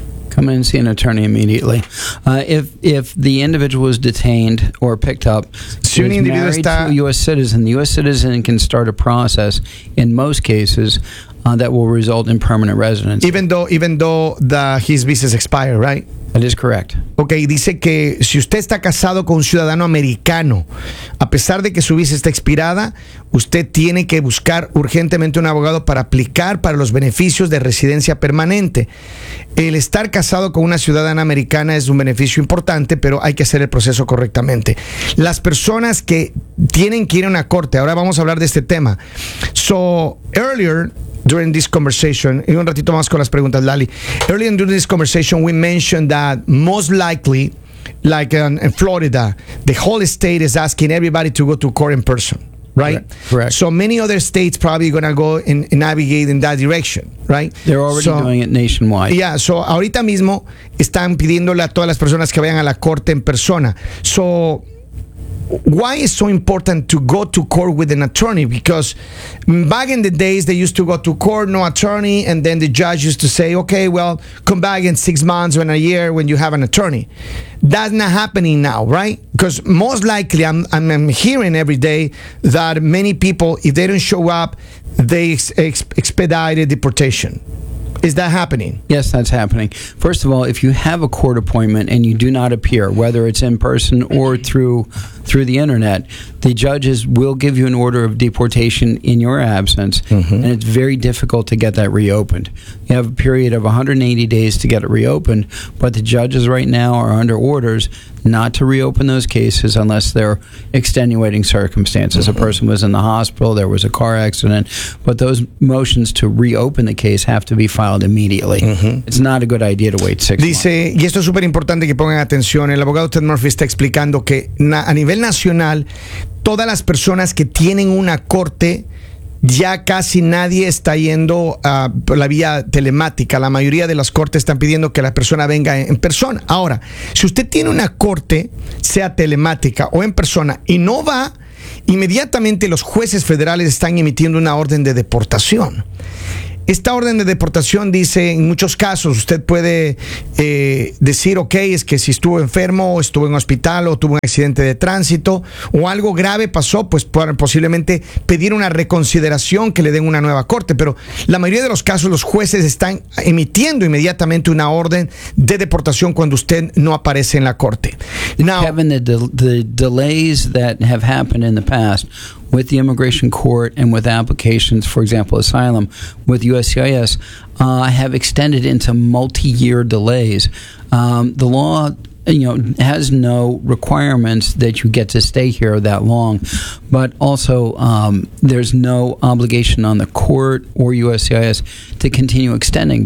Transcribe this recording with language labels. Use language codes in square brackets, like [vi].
[en] Come in and see an attorney immediately. If the individual is detained or picked up, [es] si un individuo [en] married [es] está [en] to a U.S. citizen, the U.S. citizen can start a process in most cases that will result in permanent residency. Even though the his visa is expired, right? That is correct. [es] Okay, dice que si usted está casado con un ciudadano americano, a pesar de que su visa está expirada, usted tiene que buscar urgentemente un abogado para aplicar para los beneficios de residencia permanente. El estar casado con una ciudadana americana es un beneficio importante, pero hay que hacer el proceso correctamente. Las personas que tienen que ir a una corte, ahora vamos a hablar de este tema. [en] So, earlier during this conversation, [es] y un ratito más con las preguntas, Lali. [en] Earlier during this conversation, we mentioned that most likely, like in Florida, the whole state is asking everybody to go to court in person, right? Correct. So many other states probably going to go and navigate in that direction, right? They're already doing it nationwide. Yeah, so [es] ahorita mismo están pidiéndole a todas las personas que vayan a la corte en persona. [en] So why is so important to go to court with an attorney? Because back in the days, they used to go to court, no attorney, and then the judge used to say, okay, well, come back in 6 months or in a year when you have an attorney. That's not happening now, right? Because most likely, I'm hearing every day that many people, if they don't show up, they expedited deportation. Is that happening? Yes, that's happening. First of all, if you have a court appointment and you do not appear, whether it's in person or through the internet, the judges will give you an order of deportation in your absence, mm-hmm. and it's very difficult to get that reopened. You have a period of 180 days to get it reopened, but the judges right now are under orders not to reopen those cases unless they're extenuating circumstances. Mm-hmm. A person was in the hospital, there was a car accident, but those motions to reopen the case have to be filed immediately. Mm-hmm. It's not a good idea to wait 6 months. [es] Dice, y esto es súper importante que pongan atención, el abogado Ted Murphy está explicando que a nivel nacional, todas las personas que tienen una corte, ya casi nadie está yendo a la vía telemática. La mayoría de las cortes están pidiendo que la persona venga en persona. Ahora, si usted tiene una corte, sea telemática o en persona, y no va, inmediatamente los jueces federales están emitiendo una orden de deportación. Esta orden de deportación dice, en muchos casos, usted puede decir, ok, es que si estuvo enfermo, o estuvo en hospital, o tuvo un accidente de tránsito, o algo grave pasó, pues posiblemente pedir una reconsideración, que le den una nueva corte. Pero la mayoría de los casos, los jueces están emitiendo inmediatamente una orden de deportación cuando usted no aparece en la corte. [en] Now, Kevin, the delays that have happened in the past with the immigration court and with applications, for example, asylum, with USCIS, have extended into multi-year delays. The law, you know, has no requirements that you get to stay here that long, but also there's no obligation on the court or USCIS to continue extending.